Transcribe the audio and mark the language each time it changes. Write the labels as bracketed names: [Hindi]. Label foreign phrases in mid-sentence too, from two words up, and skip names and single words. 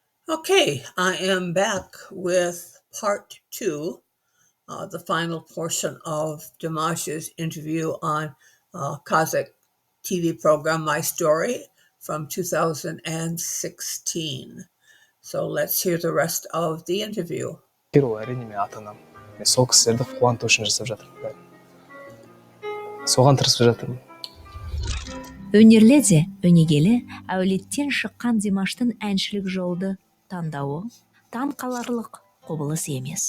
[English] Okay, I am back with part two, the final portion of Dimash's interview on Kazakh TV program My Story from 2016. So let's hear the rest of the interview. [Kazakh] Ол әрине мен ата-анам. Мен сол кісілерді қуанту үшін жасап жатырмын. Соған тырысып жатырмын. Өнерлі де өнегелі әулеттен шыққан Димаштың әншілік жолды таңдауы таң қаларлық құбылыс емес.